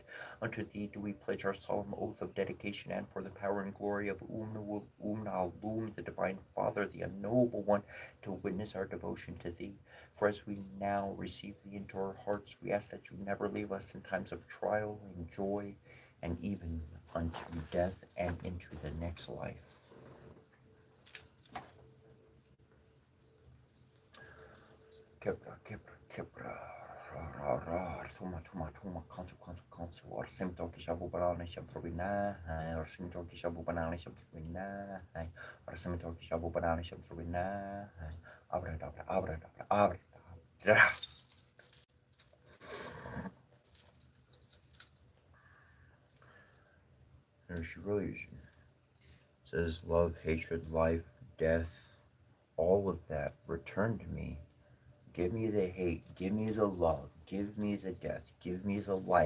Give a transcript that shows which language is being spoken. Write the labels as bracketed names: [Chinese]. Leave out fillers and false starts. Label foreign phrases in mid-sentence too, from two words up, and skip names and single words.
[English] Unto thee do we pledge our solemn oath of dedication, and for the power and glory of Umnalum, the Divine Father, the Unknowable One, to witness our devotion to thee. For as we now receive thee into our hearts, we ask that you never leave us in times of trial and joy, and even unto death and into the next life. Kebra, kebra, kebra, ra, ra, ra, tuma, tuma, tuma, kansu, kansu, kansu, orsim toki shabu banana shabtrubina, orsim toki shabu banana shabtrubina, orsim toki shabu banana shabtrubina, abra, abra, abra, abra, abra. There's your illusion. It says love, hatred, life, death, all of that return to me. Give me the hate, give me the love, give me the death, give me the life.